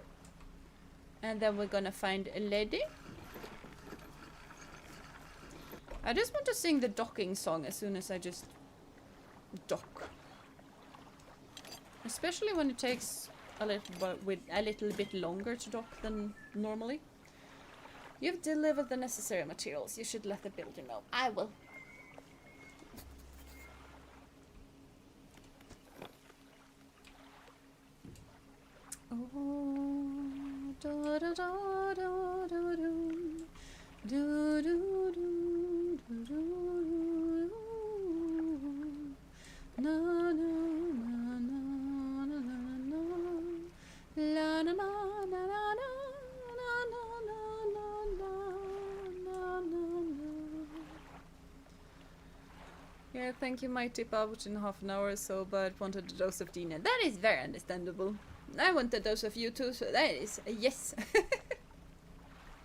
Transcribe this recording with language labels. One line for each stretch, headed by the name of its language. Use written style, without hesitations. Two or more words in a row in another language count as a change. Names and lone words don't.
English: And then we're gonna find a lady. I just want to sing the docking song as soon as I just dock. Especially when it takes a little bit longer to dock than normally. You've delivered the necessary materials. You should let the builder know. I will. Oh, da da da da da do, do do do do do, na na na na na na, la na na na na na. Yeah, thank you. Might tip out in half an hour or so, but wanted a dose of Jeena. That is very understandable. I want a dose of you too, so that is a yes.